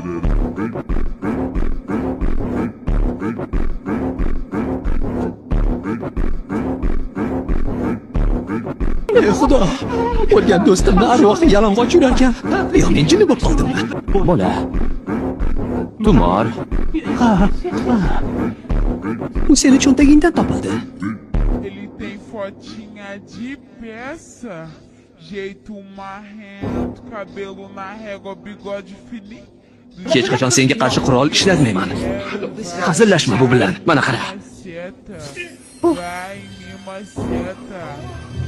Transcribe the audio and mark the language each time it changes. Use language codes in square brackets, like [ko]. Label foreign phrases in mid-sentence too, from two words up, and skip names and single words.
[uz] Ey Xudo! O'lgan do'stimning arvohi yalang'och yurarkan. Yo, men jinni bo'lib qoldimmi? Bola. Tumor. U seni cho'ntagingdan topildi. [pt] Ele tem fotinha de peça, jeito marrento, cabelo na régua, bigode fininho. [uz] Hech qachon senga qarshi qurol ishlatmayman. Hazillashma bu bilan. Mana qara. [pt] Maceta, vai me maceta.